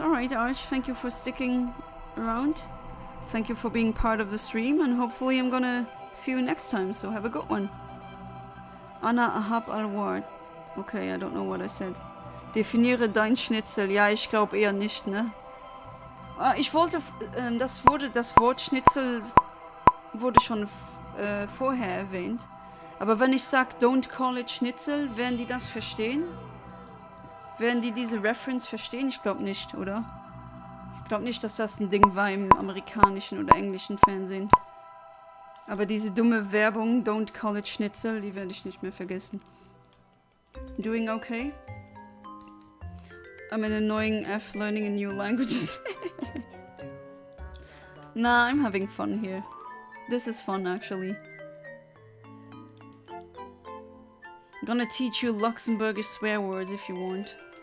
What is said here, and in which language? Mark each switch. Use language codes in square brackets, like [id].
[en] Alright, Arch, thank you for sticking around. Thank you for being part of the stream, and hopefully I'm gonna see you next time, so have a good one. [ar] Anna ahab al-ward. [en] Okay, I don't know what I said. [de] Definiere dein Schnitzel. Ja, ich glaube eher nicht, ne? Ich wollte, das Wort Schnitzel wurde schon vorher erwähnt. Aber wenn ich sag, [en] don't call it Schnitzel, [de] werden die das verstehen? Werden die diese Reference verstehen? Ich glaube nicht, oder? Ich glaube nicht, dass das ein Ding war im amerikanischen oder englischen Fernsehen. Aber diese dumme Werbung, [en] don't call it Schnitzel, [de] die werde ich nicht mehr vergessen. [en] Doing okay? I'm an annoying F learning a new languages. Nah, I'm having fun here. This is fun, actually. I'm gonna teach you Luxembourgish swear words if you want.